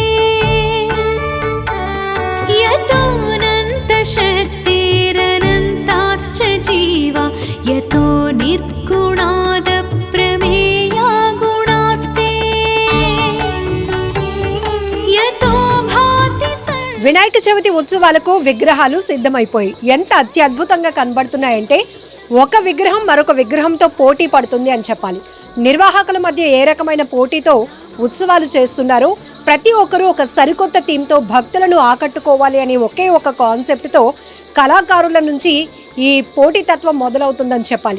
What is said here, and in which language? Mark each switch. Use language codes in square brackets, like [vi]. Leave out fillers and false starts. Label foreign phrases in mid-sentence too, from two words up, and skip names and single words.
[sa] यतोऽनन्तशक्तिरनन्ताश्च जीवा यतो निर्गुणाद प्रमेया गुणास्ते यतो भाति [te] వినాయక చవితి ఉత్సవాలకు విగ్రహాలు సిద్ధమైపోయి ఎంత అత్యద్భుతంగా కనబడుతున్నాయంటే ఒక విగ్రహం మరొక విగ్రహంతో పోటీ పడుతుంది అని చెప్పాలి. నిర్వాహకుల మధ్య ఏ రకమైన పోటీతో ఉత్సవాలు చేస్తున్నారో ప్రతి ఒక్కరూ ఒక సరికొత్త థీమ్తో భక్తులను ఆకట్టుకోవాలి అనే ఒకే ఒక కాన్సెప్ట్తో కళాకారుల నుంచి ఈ పోటీతత్వం మొదలవుతుందని చెప్పాలి.